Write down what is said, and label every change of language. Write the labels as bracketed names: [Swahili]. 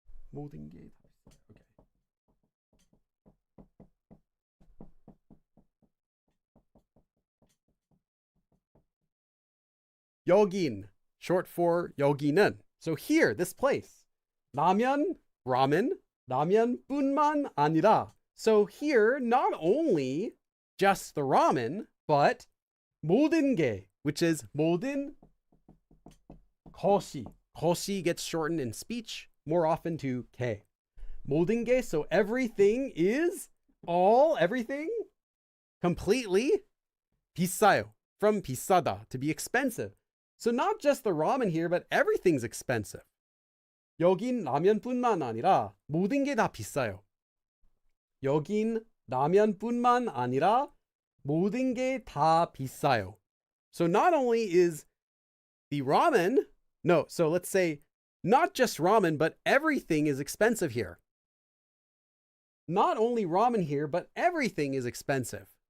[Korean] 모든 게 다 있어요. Okay. [English] 여긴, short for 여기는. So here, this place. [Korean] 라면, ramen, 라면뿐만 아니라. [English] So here, not only just the ramen, but [Korean] 모든 게, [English] which is [Korean] 모든 것이. [English] 것이 gets shortened in speech more often to 게. [Korean] 모든 게, [English] so everything is all, everything, completely 비싸요. From 비싸다, to be expensive. So not just the ramen here, but everything's expensive. [Korean] 여긴 라면뿐만 아니라 모든 게 다 비싸요. 여긴 라면뿐만 아니라 모든 게 다 비싸요. [English] So not only is the ramen, no, so let's say not just ramen, but everything is expensive here. Not only ramen here, but everything is expensive.